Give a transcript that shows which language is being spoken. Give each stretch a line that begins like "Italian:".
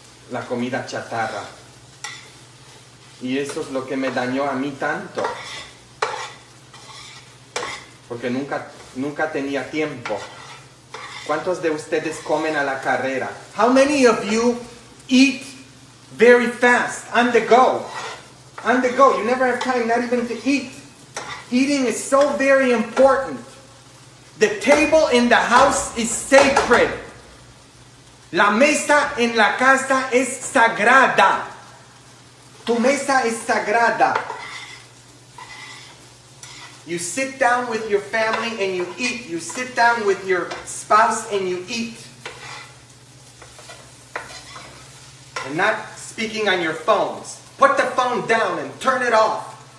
Spanish: La comida chatarra. Y eso es lo que me dañó a mí tanto. Porque nunca tenía tiempo. ¿Cuántos de ustedes comen a la carrera?
English: How many of you eat very fast, on the go? On the go. You never have time, not even to eat. Eating is so very important. The table in the house is sacred.
Spanish: La mesa en la casa es sagrada. Tu mesa es sagrada.
English: You sit down with your family and you eat. You sit down with your spouse and you eat. And not speaking on your phones. Put the phone down and turn it off.